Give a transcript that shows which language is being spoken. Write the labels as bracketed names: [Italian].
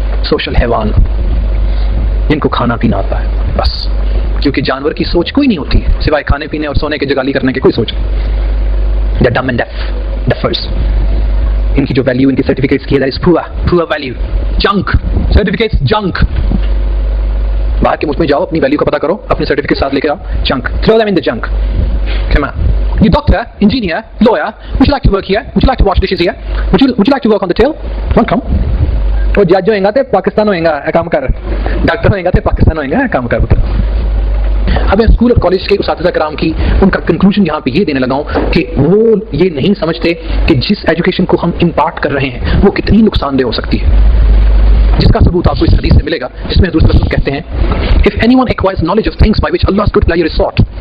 [Urdu] Social حیوان، جن کو کھانا پینا آتا ہے بس، کیونکہ جانور کی سوچ کوئی نہیں ہوتی سوائے کھانے پینے اور سونے کے جگالی کرنے کے، کوئی سوچ نہیں۔ ڈم اینڈ ڈیفرز، ان کی جو ویلیو، ان کی سرٹیفکیٹس کی ہے پور ویلیو، جنک سرٹیفکیٹس، جنک۔ باہر کے ملک میں جاؤ، اپنی ویلیو کا پتہ کرو، اپنے سرٹیفکیٹ ساتھ لے کے آؤ، junk, [English] throw them in the junk. Come on. You doctor, engineer, lawyer, would you like to work here? Would you like to wash dishes here? Would you like to work on the till? Don't come. [Urdu] وہ جج ہوئیں گا تو پاکستان ہوئیں گا کام کر، doctor ہوئیں گا تو پاکستان ہوئیں گا کام کر۔ اب میں اسکول اور کالج کے اساتذہ کرام کی ان کا کنکلوژن یہاں پہ یہ دینے لگا ہوں کہ وہ یہ نہیں سمجھتے کہ جس ایجوکیشن کو ہم امپارٹ کر رہے ہیں وہ کتنی نقصان دہ ہو سکتی ہے، جس کا ثبوت آپ کو اس حدیث سے ملے گا جس میں حضور صلی اللہ علیہ وسلم کہتے ہیں [English] if anyone acquires knowledge of things by which Allah's good pleasure is sought